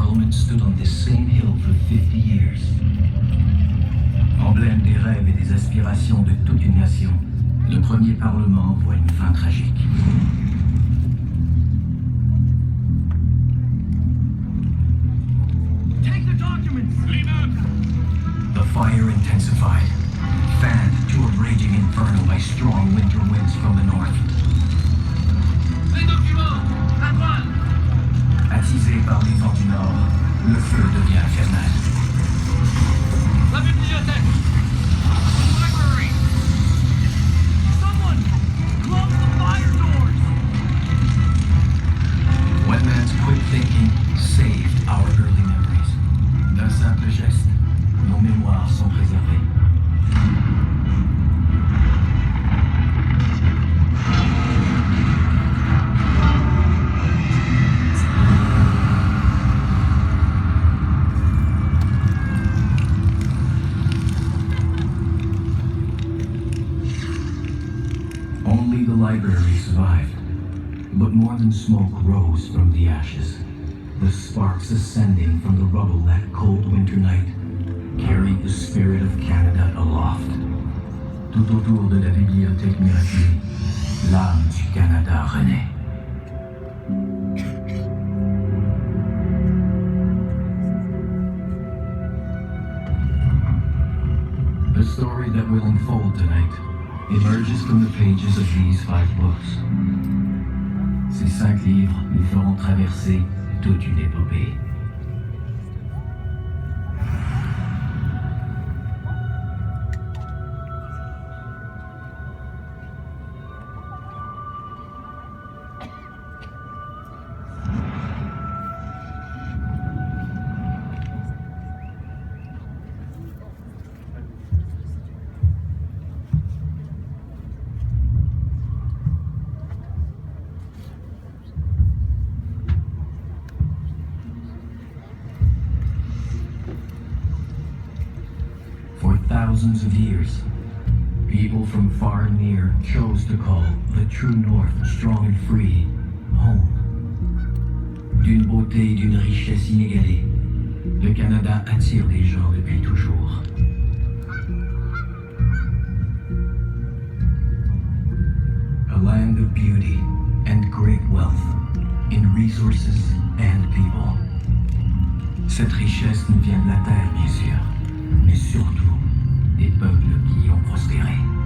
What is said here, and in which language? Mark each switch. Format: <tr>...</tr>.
<en>Stood on this same hill for 50 years.</en> <fr>Emblème des rêves et des aspirations de toute une nation, le premier Parlement voit une fin tragique.</fr> <en>Take the documents! The fire intensified, fanned to a raging inferno by strong winter winds from the north.</en> <fr>Les documents! À droite! Attisé par les vents du nord, le feu devient infernal. La bibliothèque!</fr> <en>Library! Someone! Close the fire doors! One man's quick thinking saved our early memories.</en> <fr>D'un simple geste, nos mémoires sont préservées.</fr> <en>Only the library survived, but more than smoke rose from the ashes. The sparks ascending from the rubble that cold winter night carried the spirit of Canada aloft.</en> <fr>Tout autour de la bibliothèque miraculée, l'âme du Canada renaît.</fr> <en>The story that will unfold tonight emerges from the pages of these 5 books.</en> <fr>Ces 5 livres nous feront traverser toute une épopée.</fr> <en>Thousands of years, people from far and near chose to call the true North, strong and free, home.</en> <fr>D'une beauté et d'une richesse inégalée, le Canada attire les gens depuis toujours.</fr> <en>A land of beauty and great wealth in resources and people.</en> <fr>Cette richesse nous vient de la terre, bien sûr, mais surtout des peuples qui y ont prospéré.</fr>